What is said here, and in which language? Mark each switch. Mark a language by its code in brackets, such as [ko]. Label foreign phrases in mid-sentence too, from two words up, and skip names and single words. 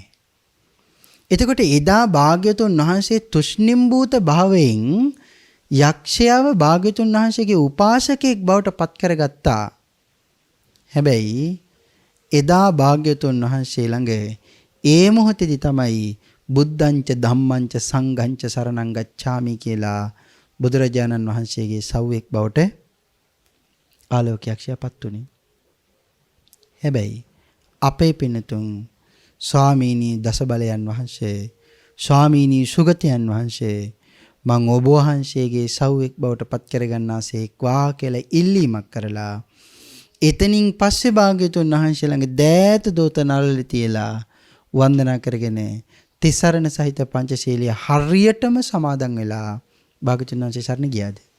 [si] එතකොට එදා භාග්‍යතුන් වහන්සේ තුෂ්ණිම්භූත භාවයෙන් යක්ෂයාව භාග්‍යතුන් වහන්සේගේ උපාසකෙක් බවට පත් කරගත්තා. හැබැයි එදා භාග්‍යතුන් වහන්සේ ළඟ ඒ මොහොතේදී තමයි [pi] බුද්ධංච ධම්මංච සංඝංච සරණං ගච්ඡාමි [si] කියලා බුදුරජාණන් වහන්සේගේ සව්වෙක් බවට ආලෝකයක්ෂයාපත් උනේ. හැබැයි අපේ පින්නතුන් ස්වාමීනි දසබලයන් වහන්සේ ස්වාමීනි සුගතයන් වහන්සේ මං ඔබ වහන්සේගේ සව්වෙක් බවට පත් කරගන්නාසේක්වා කියලා ඉල්ලීමක් කරලා එතනින් පස්සේ භාග්‍යතුන් වහන්සේ ළඟ දෑත දෝත නළල තියලා වන්දනා කරගෙන තිසරණ සහිත පංචශීලිය හරියටම සමාදන් වෙලා භාග්‍යතුන් වහන්සේ සරණ ගියාද?